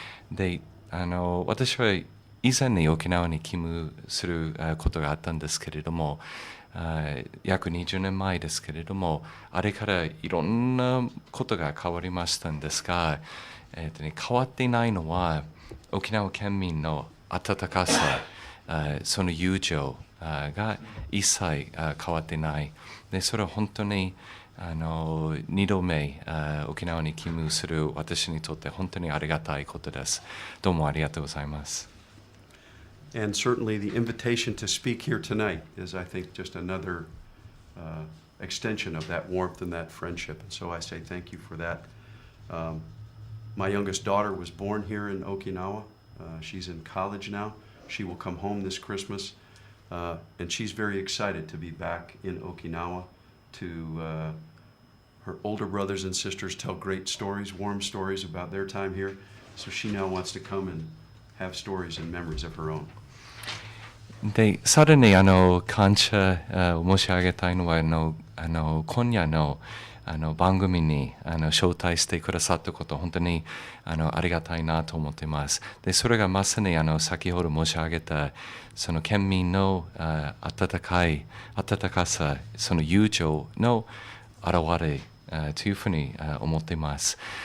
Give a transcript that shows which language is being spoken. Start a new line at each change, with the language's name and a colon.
Japanese: で私は以前に沖縄に勤務することがあったんですけれども、約20年前ですけれども、あれからいろんなことが変わりましたんですが、変わっていないのは沖縄県民の温かさ、その友情が一切変わっていない。でそれは本当に2度目沖縄に勤務する私にとって本当にありがたいことです。どうもありがとうございます。
English: And certainly the invitation to speak here tonight is, I think, just another extension of that warmth and that friendship. And so I say thank you for that. My youngest daughter was born here in Okinawa. She's in college now. She will come home this Christmas. And she's very excited to be back in Okinawa to her older brothers and sisters tell great stories, warm stories about their time here. So she now wants to come and have stories and memories of her own.
Japanese: でさらに感謝を申し上げたいのは今夜の番組に招待してくださったこと本当にありがたいなと思っています。でそれがまさに先ほど申し上げたその県民の温かさ、その友情の表れというふうに思っています。